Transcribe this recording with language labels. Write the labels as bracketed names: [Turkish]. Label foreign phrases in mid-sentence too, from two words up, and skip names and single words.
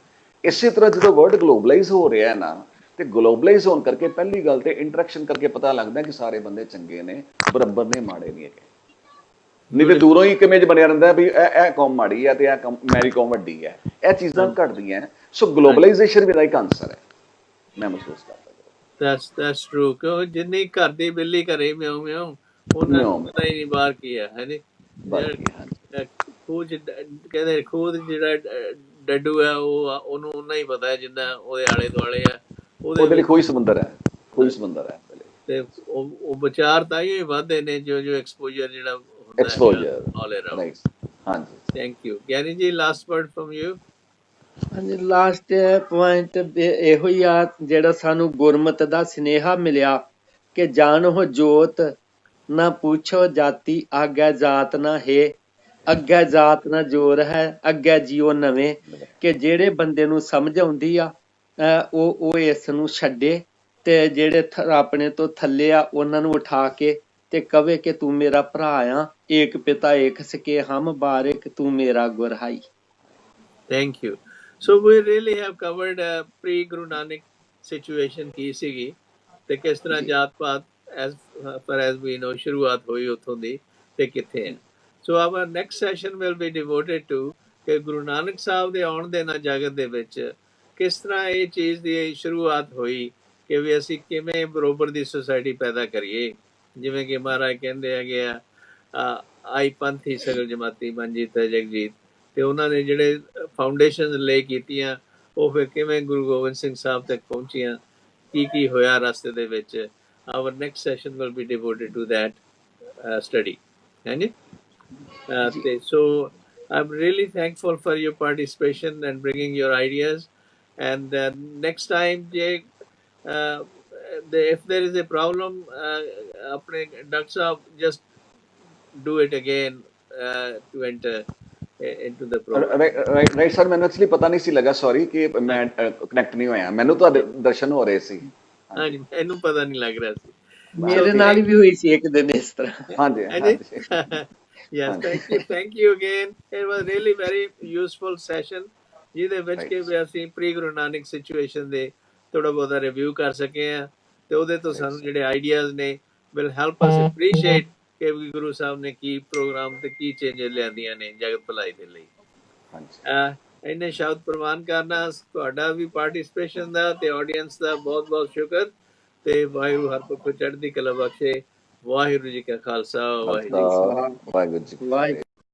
[Punjabi] ਇਸੇ ਤਰ੍ਹਾਂ ਜਦੋਂ [English] world globalise [Punjabi] ਹੋ ਰਿਹਾ ਹੈ ਨਾ, ਤੇ ਗਲੋਬਲਾਈਜ਼ ਹੋਣ ਕਰਕੇ ਪਹਿਲੀ ਗੱਲ ਤੇ ਇੰਟਰੈਕਸ਼ਨ ਕਰਕੇ ਪਤਾ ਲੱਗਦਾ ਕਿ ਸਾਰੇ ਬੰਦੇ ਚੰਗੇ ਨੇ, ਬਰਾਬਰ ਨੇ, ਮਾੜੇ ਨਹੀਂ ਹੈਗੇ। ਨਹੀਂ ਤੇ ਦੂਰੋਂ ਹੀ ਕਿਵੇਂ ਬਣਿਆ ਰਹਿੰਦਾ ਵੀ ਇਹ ਕੌਮ ਮਾੜੀ ਹੈ ਤੇ ਇਹ ਮੇਰੀ ਕੌਮ ਵੱਡੀ ਹੈ, ਇਹ ਚੀਜ਼ਾਂ ਘਟਦੀਆਂ। ਸੋ ਗਲੋਬਲਾਈਜੇਸ਼ਨ ਵੀ ਦਾ ਇੱਕ ਆਨਸਰ ਹੈ, ਮੈਂ ਮਹਿਸੂਸ ਕਰਦਾ। [English] that's true [Punjabi] ਕਿਉਂ ਜਿੰਨੀ ਘਰ ਦੀ ਬਿੱਲੀ ਘਰੇ ਮਿਆਉ ਮਿਆਉ, ਉਹਨਾਂ ਨੂੰ ਪਤਾ ਹੀ ਨਹੀਂ ਬਾਹਰ ਕੀ ਹੈ, ਹੈ ਨੀ। ਖੂਹ ਚ ਕਹਿੰਦੇ ਖੂਹ ਜਿਹੜਾ ਡੱਡੂ ਹੈ ਉਹਨੂੰ ਉਨਾ ਹੀ ਪਤਾ ਹੈ ਜਿੰਨਾ ਉਹਦੇ ਆਲੇ ਦੁਆਲੇ ਆ, ਉਹਦੇ ਲਈ ਕੋਈ ਸਮੁੰਦਰ ਹੈ, ਕੋਈ ਸਮੁੰਦਰ ਹੈ। ਤੇ ਉਹ ਵਿਚਾਰ ਤਾਂ ਹੀ ਵੱਧਦੇ ਨੇ ਜੋ ਐਕਸਪੋਜ਼ਰ ਜਿਹੜਾ [English] exposure all around. [Punjabi] right ਹਾਂਜੀ [English] thank you Gyani ji, last word from you। [Punjabi] ਹਾਂਜੀ, [English] last point [Punjabi] ਇਹੋ ਹੀ ਆ ਜਿਹੜਾ ਸਾਨੂੰ ਗੁਰਮਤ ਦਾ ਸੁਨੇਹਾ ਮਿਲਿਆ ਕਿ ਜਾਣੋ ਜੋਤ ਨਾ ਪੁੱਛੋ ਜਾਤੀ, ਆਗੇ ਜਾਤ ਨਾ ਹੈ, ਅੱਗੇ ਜਾਤ ਨਾ ਜੋਰ ਹੈ, ਅੱਗੇ ਜੀਓ ਨਵੇਂ। ਕਿ ਜਿਹੜੇ ਬੰਦੇ ਨੂੰ ਸਮਝ ਆਉਂਦੀ ਆ ਉਹ ਇਸ ਨੂੰ ਛੱਡੇ, ਤੇ ਜਿਹੜੇ ਆਪਣੇ ਤੋਂ ਥੱਲੇ ਆ ਉਹਨਾਂ ਨੂੰ ਉਠਾ ਕੇ ਤੇ ਕਵੇ ਕਿ ਤੂੰ ਮੇਰਾ ਭਰਾ ਆ, ਏਕ ਪਿਤਾ ਏਕ ਸਕੇ ਹਮ ਬਾਰਿਕ, ਤੂੰ ਮੇਰਾ ਗੁਰਹਾਈ। [English] Thank you. So we really have covered pre Guru Nanak situation [Punjabi] ਕੀ ਸੀਗੀ ਤੇ ਕਿਸ ਤਰ੍ਹਾਂ ਜਾਤ ਪਾਤ [English] as far as we know [Punjabi] ਸ਼ੁਰੂਆਤ ਹੋਈ ਉੱਥੋਂ ਦੀ ਤੇ ਕਿੱਥੇ ਹੈ। [English] So our next session will be devoted to [Punjabi] ਕਿ ਗੁਰੂ ਨਾਨਕ ਸਾਹਿਬ ਦੇ ਆਉਣ ਦੇ ਨਾਲ ਜਗਤ ਦੇ ਵਿੱਚ ਕਿਸ ਤਰ੍ਹਾਂ ਇਹ ਚੀਜ਼ ਦੀ ਸ਼ੁਰੂਆਤ ਹੋਈ ਕਿ ਵੀ ਅਸੀਂ ਕਿਵੇਂ ਬਰੋਬਰ ਦੀ ਸੁਸਾਇਟੀ ਪੈਦਾ ਕਰੀਏ। ਜਿਵੇਂ ਕਿ ਮਹਾਰਾਜ ਕਹਿੰਦੇ ਹੈਗੇ ਆ ਆਈ ਪੰਥੀ ਸਗਲ ਜਮਾਤੀ ਮਨਜੀਤ ਜਗਜੀਤ, ਤੇ ਉਹਨਾਂ ਨੇ ਜਿਹੜੇ [English] foundation lay [Punjabi] ਕੀਤੀਆਂ ਉਹ ਫਿਰ ਕਿਵੇਂ ਗੁਰੂ ਗੋਬਿੰਦ ਸਿੰਘ ਸਾਹਿਬ ਤੱਕ ਪਹੁੰਚੀਆਂ, ਕੀ ਹੋਇਆ ਰਸਤੇ ਦੇ ਵਿੱਚ। [English] our next session will be devoted to that study, ਹਾਂਜੀ। ਤੇ ਸੋ I'm really thankful for your participation and bringing your ideas. And next time, Jay, if there is a problem, apne Dr. Saab, just do it again to enter into the program. Right sir, [Punjabi] ਮੈਨੂੰ ਐਕਚੁਅਲੀ ਪਤਾ ਨਹੀਂ ਸੀ ਲੱਗਾ, ਸੌਰੀ ਕਿ ਮੈਂ ਕਨੈਕਟ ਨਹੀਂ ਹੋਇਆ, ਮੈਨੂੰ ਤੁਹਾਡੇ ਦਰਸ਼ਨ ਹੋ ਰਹੇ ਸੀ। ਹਾਂਜੀ, ਇਹਨੂੰ ਪਤਾ ਨਹੀਂ ਲੱਗ ਰਿਹਾ ਸੀ। ਮੇਰੇ ਨਾਲ ਵੀ ਹੋਈ ਸੀ ਇੱਕ ਦਿਨ ਇਸ ਤਰ੍ਹਾਂ। ਹਾਂਜੀ [English] Yes, thank you again. It was really very useful session [Punjabi] ਜਿਹਦੇ ਵਿੱਚ ਕਿ ਅਸੀਂ ਪ੍ਰੀ ਗੁਰੂ ਨਾਨਕ ਸਿਚੁਏਸ਼ਨ ਦੇ ਥੋੜਾ ਬਹੁਤਾ ਰਿਵਿਊ ਕਰ ਸਕੇ ਆ, ਤੇ ਉਹਦੇ ਤੋਂ ਸਾਨੂੰ ਜਿਹੜੇ ਆਈਡੀਆਜ਼ ਨੇ [English] will help us appreciate [Punjabi] ਕਿ ਗੁਰੂ ਸਾਹਿਬ ਨੇ ਕੀ ਪ੍ਰੋਗਰਾਮ ਤੇ ਕੀ ਚੇਂਜਸ ਲਿਆਂਦੀਆਂ ਨੇ ਜਗਤ ਭਲਾਈ ਦੇ ਲਈ। ਇਹਨੇ ਸ਼ਬਦ ਪ੍ਰਵਾਨ ਕਰਨਾ ਤੁਹਾਡਾ ਵੀ ਪਾਰਟਿਸਿਪੇਸ਼ਨ ਦਾ ਤੇ ਆਡੀਅנס ਦਾ ਬਹੁਤ ਬਹੁਤ ਸ਼ੁਕਰ, ਤੇ ਵਾਹਿਗੁਰੂ ਹਰ ਪੱਖੋਂ ਚੜ੍ਹਦੀ ਕਲਾ ਬਖਸ਼ੇ। ਵਾਹਿਗੁਰੂ ਜੀ ਕਾ ਖਾਲਸਾ, ਵਾਹਿਗੁਰੂ ਜੀ ਕੀ ਫਤਿਹ।